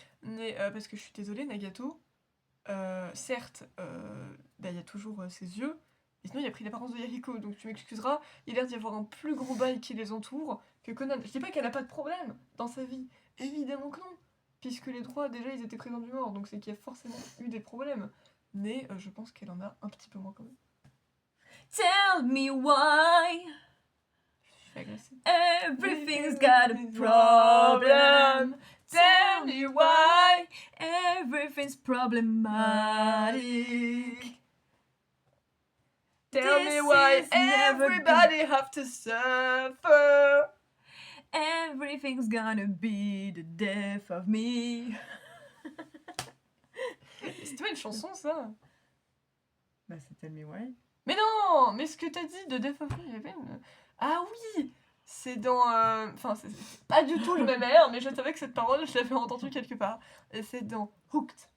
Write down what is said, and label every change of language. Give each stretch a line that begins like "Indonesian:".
French: Mais parce que je suis désolée, Nagato, certes, bah, il y a toujours ses yeux, et sinon il a pris l'apparence de Yariko, donc tu m'excuseras, il a l'air d'y avoir un plus gros bail qui les entoure que Conan. Je dis pas qu'elle a pas de problème dans sa vie, évidemment que non, puisque les trois déjà ils étaient présents du mort, donc c'est qu'il y a forcément eu des problèmes, mais je pense qu'elle en a un petit peu moins quand même.
English: Tell me why
French: Je suis agressée.
English: everything's got a problem. Tell me why everything's problematic. Tell me This why is never everybody have to suffer. Everything's gonna be the death of me.
French: C'était pas une chanson ça? Bah c'est Tell me why. Mais non! Mais ce que t'as dit de Death of Me, il y avait une... Ah oui! C'est dans... Enfin, c'est pas du tout le même air, mais je savais que cette parole, je l'avais entendue quelque part. Et c'est dans Hooked.